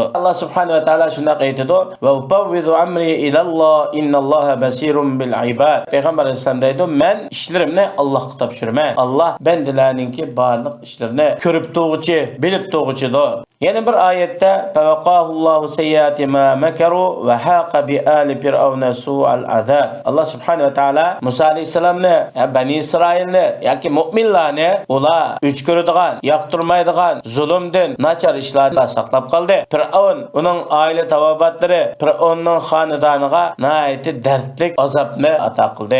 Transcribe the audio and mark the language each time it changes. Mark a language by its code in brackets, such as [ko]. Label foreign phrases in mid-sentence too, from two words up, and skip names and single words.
[ar] الله سبحانه وتعالى [uz] shunday aytadi: [ar] "وأفوض أمري إلى الله إن الله بصير بالعباد." [uz] Payg'ambar alayhisalom deydi: "Men ishlarimni Allohga topshiraman. Alloh bandalarningki barliq ishlarini ko'rib turg'uchi, bilib turg'uchidir." Yana bir oyatda [ar] فوقاه الله سيئات ما مكروا وحاق بآل فرعون سوء العذاب. الله سبحانه وتعالى [uz] Musa alayhisalomni, Bani Isroilni yoki mu'minlarni ular uch ko'radigan, yoqtirmaydigan zulmdan, nachar ishlardan saqlab qoldi. Fir'aun, uning oila tavobatlari Fir'aunning xonadoniga nihoyatda dardlik azobni ato qildi.